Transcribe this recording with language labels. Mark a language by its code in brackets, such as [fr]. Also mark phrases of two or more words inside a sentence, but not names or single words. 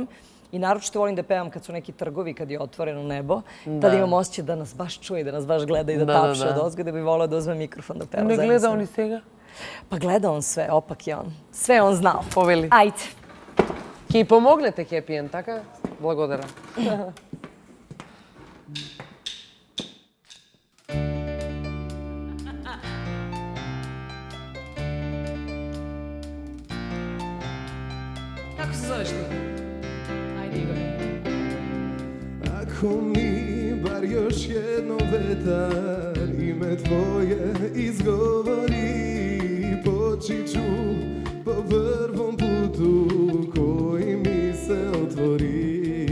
[sr] I naročito volim da pevam kad su neki trgovi, kad je otvoreno nebo. Tada imam osjećaj da nas baš čuje, da nas baš gleda i da tapše od ozgo, da bi volila da uzme mikrofon da pevam zajedno. Ne gleda on i svega? Pa gleda on sve, opak je on. Sve je on znao. Poveli. Ajde. Ki pomognete Happy End, [bg] така? Благодаря. [sr] Kako se zoveš ti? Ajde, Igore. Ako mi bar još jednom vetar ime tvoje izgovori, poći ću po prvom putu koji mi se otvori.